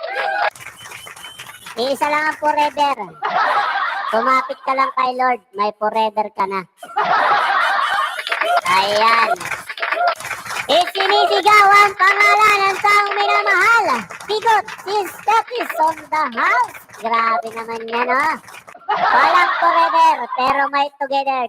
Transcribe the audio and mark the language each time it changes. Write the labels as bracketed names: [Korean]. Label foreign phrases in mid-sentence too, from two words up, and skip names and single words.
[Filipino] Isa lang ang forever. Kumapit ka lang kay Lord, may forever ka na. Ayan. Isinisigaw ang pangalan ng taong minamahal. [English] Bigot, si Steph is on the house. [Filipino] Grabe naman yan, oh. Walang forever, pero may together.